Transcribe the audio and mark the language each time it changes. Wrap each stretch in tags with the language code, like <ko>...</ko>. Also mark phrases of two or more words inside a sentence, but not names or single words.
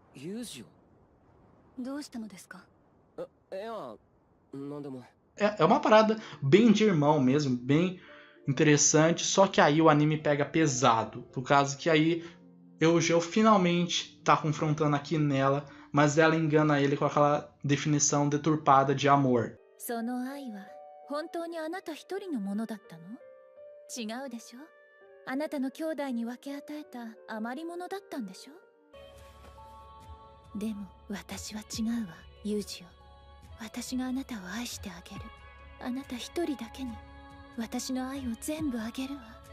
<pt>É uma parada bem de irmão mesmo, bem interessante, só que aí o anime pega pesado, por causa que aí Eugeo finalmente tá confrontando a Quinella, mas ela engana ele com aquela definição deturpada de amor.</pt> <ja>本当にあなた一人のものだったの？違うでしょ？あなたの兄弟に分け与えた余り物だったんでしょ？でも私は違うわ、ユージよ。私があなたを愛してあげる。あなた一人だけに私の愛を全部あげるわ。</ja>